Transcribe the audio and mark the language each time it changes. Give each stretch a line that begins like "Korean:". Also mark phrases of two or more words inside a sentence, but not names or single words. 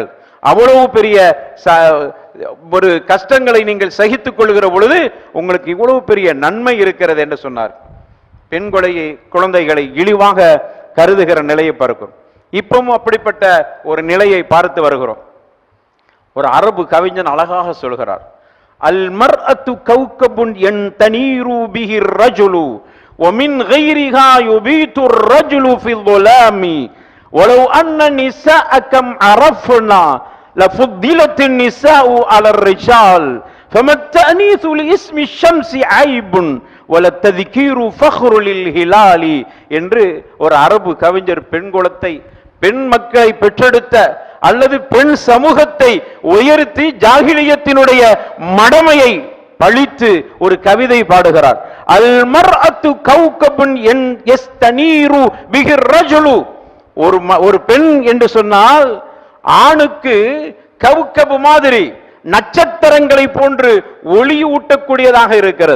Tamil: அவ்வளவு பெரிய ஒரு கஷ்டங்களை நீங்கள் சகித்துக் கொள்கிற பொழுது உங்களுக்கு இவ்வளவு பெரிய நன்மை இருக்கிறது என்று சொன்னார். பெண் குழந்தைகளை இழிவாக கருதுகிற நிலையை பார்க்கிறோம். இப்பவும் அப்படிப்பட்ட ஒரு நிலையை பார்த்து வருகிறோம். ஒரு அரபு கவிஞன் அழகாக சொல்கிறார்,
Arabic: المرأة كوكب يستنير به الرجل ومن غيرها يبيت الرجل في الظلام ولو أن النساء كم عرفنا لفضلت النساء على الرجال فما التأنيث لاسم الشمس عيب ولا التذكير فخر للهلال
Tamil: என்று ஒரு அரபு கவிஞர் பெண் மக்களை பெற்றெடுத்த அல்லது பெண் சமூகத்தை உயர்த்தி ஜாகிலியத்தினுடைய மடமையை பழித்து ஒரு கவிதை பாடுகிறார்.
Arabic: المرأة كوكب يستنير به الرجل
Tamil: ஒரு பெண் என்று சொன்னால் ஆணுக்கு கௌகபு மாதிரி நட்சத்திரங்களை போன்று ஒளி ஊட்டக்கூடியதாக இருக்கிறது.